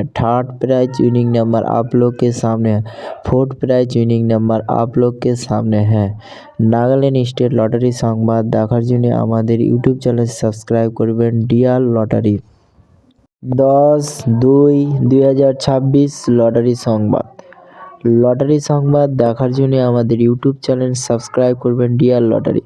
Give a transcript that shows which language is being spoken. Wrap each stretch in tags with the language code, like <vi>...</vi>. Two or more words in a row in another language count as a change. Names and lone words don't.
<en>third prize winning number</en> <hi>आप लोग के सामने है।</hi> <en>fourth prize winning number</en> <hi>आप लोग के सामने है।</hi> <bn>নাগাল্যান্ড স্টেট লটারি সংবাদ দেখার জন্য আমাদের</bn> <en>YouTube channel</en> <bn>সাবস্ক্রাইব করবেন</bn> <en>dear lottery.</en> <bn>10-2-2026 লটারি সংবাদ। লটারি সংবাদ দেখার জন্য আমাদের</bn> <en>YouTube channel</en> <bn>সাবস্ক্রাইব করবেন</bn> <en>dear lottery.</en>